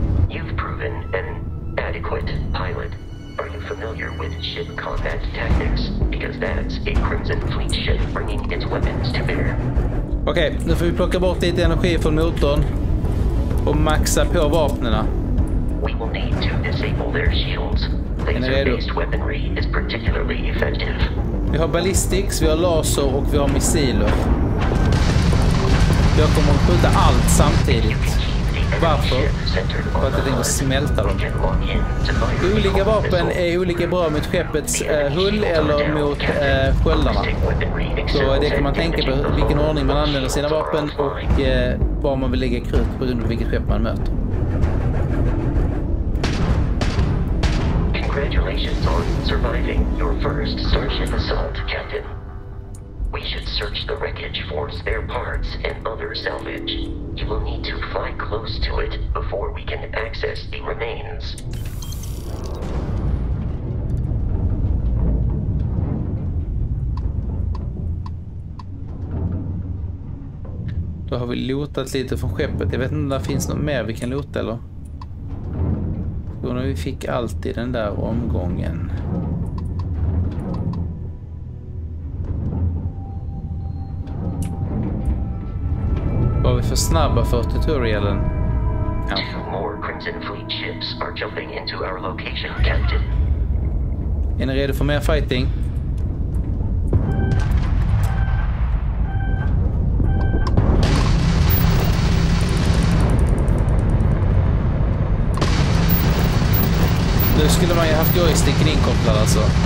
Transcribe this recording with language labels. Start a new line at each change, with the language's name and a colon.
English: You've proven an adequate pilot. Are you familiar with ship combat tactics? Because that's a Crimson Fleet ship bringing its weapons to bear.
Swedish: Okej, nu får vi plocka bort lite energi från motorn och maxa på vapnena.
English: We will need to disable their shields. Laser-based weaponry is particularly effective.
Swedish: Vi har ballistics, vi har laser och vi har missiler. Jag kommer att skjuta allt samtidigt. Varför? För att jag tänker smälta dem. Olika vapen är olika bra mot skeppets hull eller mot sköldarna. Så det kan man tänka på vilken ordning man använder sina vapen och var man vill lägga krut på grund av vilket skepp man möter.
English: Congratulations on surviving your first starship assault, Captain. We should search the wreckage for spare parts and other salvage. You will need to fly close to it before we can access the remains.
Swedish: Då har vi lotat lite från skeppet. Jag vet inte om det finns något mer vi kan lota eller? Då när vi fick allt i den där omgången. Var vi för snabba för tutorialen? Ja.
English: Two more Crimson Fleet ships are jumping into our location, Captain.
Swedish: Är ni redo för mer fighting? Nu skulle man ju haft joysticken inkopplad alltså.